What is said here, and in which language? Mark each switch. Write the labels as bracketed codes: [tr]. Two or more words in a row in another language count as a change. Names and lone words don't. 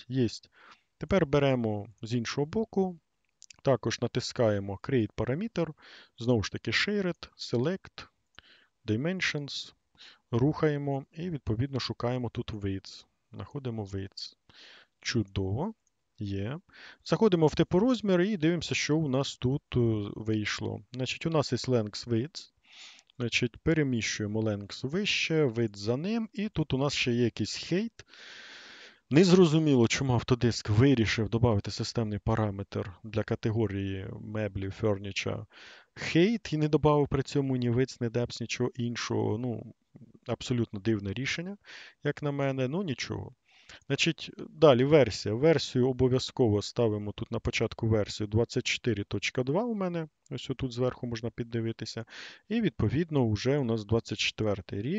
[uk] Єсть. Тепер беремо з іншого боку, також натискаємо Create параметр, знову ж таки [en] Shared, Select, Dimensions, [uk] рухаємо і відповідно шукаємо тут Width. Знаходимо Width. Чудово. Є. Заходимо в типорозмір і дивимося, що у нас тут вийшло. Значить, у нас є [en] length width. [uk] Значить, переміщуємо length вище, width за ним, і тут у нас ще є якийсь height. Незрозуміло, чому Autodesk вирішив додати системний параметр для категорії меблів, [en] furniture, height, [uk] і не додав при цьому ні width, ні depth, нічого іншого. Ну, абсолютно дивне рішення, як на мене, ну нічого. Значить, далі версія. Версію обов'язково ставимо тут на початку версію 24.2 у мене. Ось тут зверху можна піддивитися. І відповідно вже у нас 24 рік.